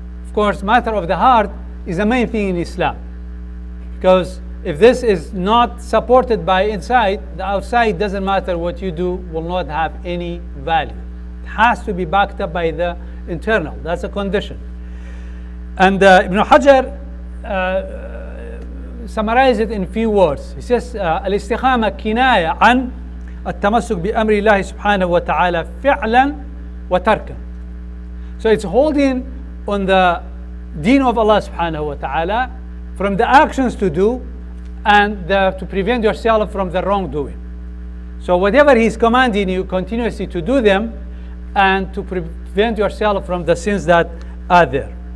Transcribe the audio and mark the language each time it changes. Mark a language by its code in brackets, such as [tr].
[en] Of course, matter of the heart is the main thing in Islam. Because if this is not supported by inside, the outside doesn't matter what you do, will not have any value. It has to be backed up by the internal. That's a condition. And Ibn Hajar summarizes it in few words. He says, [ar] الاستقامة كناية عن التمسك بأمر الله سبحانه وتعالى فعلا وتركا. [en] So it's holding on the deen of Allah subhanahu wa ta'ala from the actions to do and to prevent yourself from the wrongdoing. So whatever He's commanding you continuously to do them and to prevent yourself from the sins that are there.